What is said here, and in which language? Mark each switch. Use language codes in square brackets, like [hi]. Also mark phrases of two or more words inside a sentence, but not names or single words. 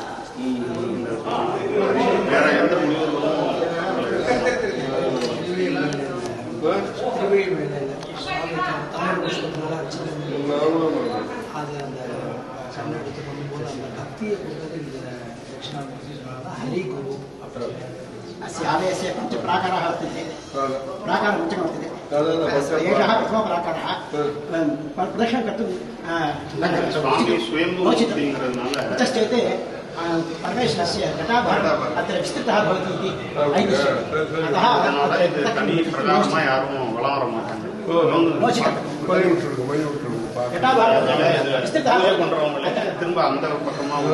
[ta] வேற எந்த முனிவர்களும் அது அந்த சண்டை எடுத்து பண்ணும்போது அந்த பக்தியை கொடுத்தது இந்த தட்சிணாமூர்த்தி சொன்னால்தான் ஹரி குரு [sa] अस्य आलयस्य पञ्चप्राकाराः वर्तन्ते प्राकारपञ्चकं वर्तते एषः प्रथमः प्राकारः प्रदक्षिणं कर्तुं कुतश्चेत् परमेश्वरस्य घटाभारः अत्र विस्तृतः भवति इति ऐतिह्यम् अतः [ta] திரும்ப அந்த பக்கமா